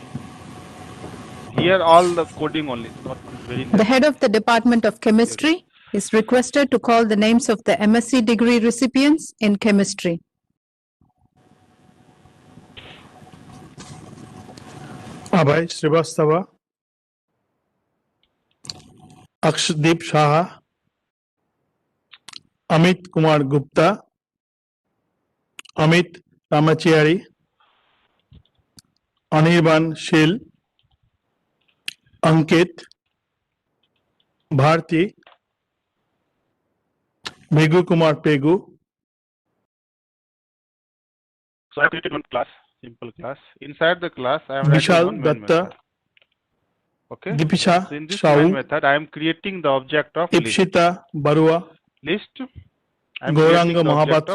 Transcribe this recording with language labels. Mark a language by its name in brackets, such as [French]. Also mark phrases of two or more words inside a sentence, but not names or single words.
[English] Here all the coding only, not very The head of the Department of Chemistry is requested to call the names of the MSc degree recipients in chemistry. Abhay Srivastava, Akshdeep Shah, Amit Kumar Gupta, Amit Ramachari, Anirban Shil, Ankit, Bharti, Bhegu Kumar Pegu. So I created one class, simple class. Inside the class, I am Vishal writing one main Datta, method. Okay. Dipisha So in this Shau, main method, I am creating the object of list. Ipshita Barua, List. I am Gauranga creating the object